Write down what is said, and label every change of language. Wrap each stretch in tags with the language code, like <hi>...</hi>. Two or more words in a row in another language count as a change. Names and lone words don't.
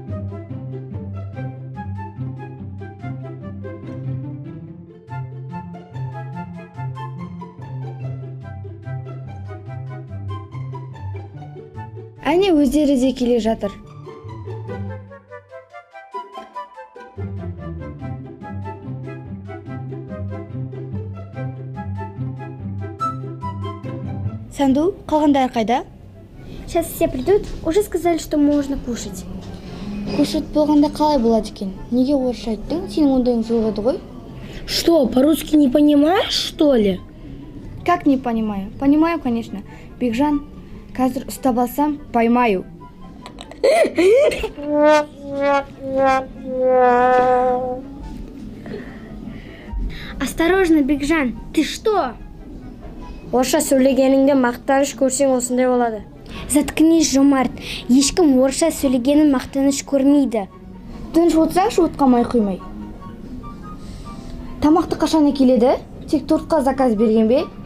<kk>Әне өздері де келе жатыр. Санду, қалғандар қайда?</kk> <ru>Сейчас все придут, уже сказали, что можно кушать.</ru> <kk>Кушать болғанда қалай болады екен? Неге орысша айттың? Сенің ондайың жоқ еді ғой?</kk> <ru>Что, по-русски не понимаешь, что ли? Как не понимаю? Понимаю, конечно.</ru> <kk>Бекжан, қазір ұстап алсам,</kk> <ru>поймаю. Осторожно, Бекжан, ты что?</ru> <kk>Орысша сөйлегеніңде мақтаныш көрсең осындай болады.</kk> <ru>Заткнись, Жомарт.</ru> <kk>Ешкім орысша сөйлегенін мақтаныш көрмейді. Тыныш отырсаңшы, от қалмай құймай. Тамақты қашан келеді? Тек тортқа заказ берген бе?</kk>